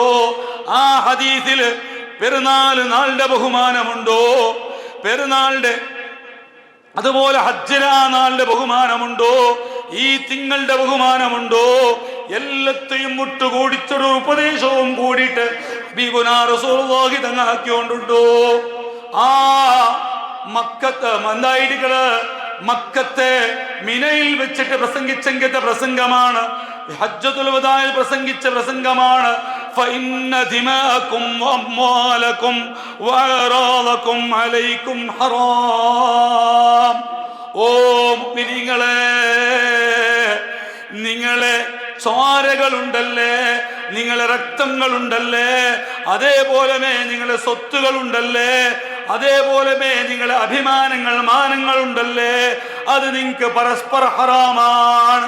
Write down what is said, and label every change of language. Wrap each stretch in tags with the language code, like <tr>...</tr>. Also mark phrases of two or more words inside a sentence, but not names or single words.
<ml>ആ ഹദീസിൽ പെരുന്നാൾ നാളിന്റെ ബഹുമാനമുണ്ടോ, പെരുന്നാളിന്റെ അതുപോലെ ഹജ്ജിലാ നാളിന്റെ ബഹുമാനമുണ്ടോ, ഈ തിങ്ങളുടെ ബഹുമാനമുണ്ടോ, എല്ലാത്തെയും മുട്ടുകൂടിച്ചൊരു ഉപദേശവും കൂടിയിട്ട്</ml> <ar>حبيبنا رسول الله</ar> <ml>തങ്ങൾ ആക്കിക്കൊണ്ടുണ്ടോ. ആ മക്കത്ത് എന്തായിരിക്കണ്, മക്കത്തെ മിനയിൽ വെച്ചിട്ട് പ്രസംഗിച്ചെങ്കിത്തെ പ്രസംഗമാണ്, ഹജ്ജത്തുൽ വദാഇൽ പ്രസംഗിച്ച പ്രസംഗമാണ്.</ml> <ar>فإن دماءكم وأموالكم وأعراضكم عليكم حرام.</ar> <ml>ഓ മുഅ്മിനീങ്ങളെ, നിങ്ങളെ ചോരകളുണ്ടല്ലേ, നിങ്ങളെ രക്തങ്ങളുണ്ടല്ലേ, അതേപോലെ നിങ്ങളെ സ്വത്തുകളുണ്ടല്ലേ, അതേപോലെ നിങ്ങളെ അഭിമാനങ്ങൾ മാനങ്ങളുണ്ടല്ലേ, അത് നിങ്ങൾക്ക് പരസ്പര ഹറാമാണ്.</ml>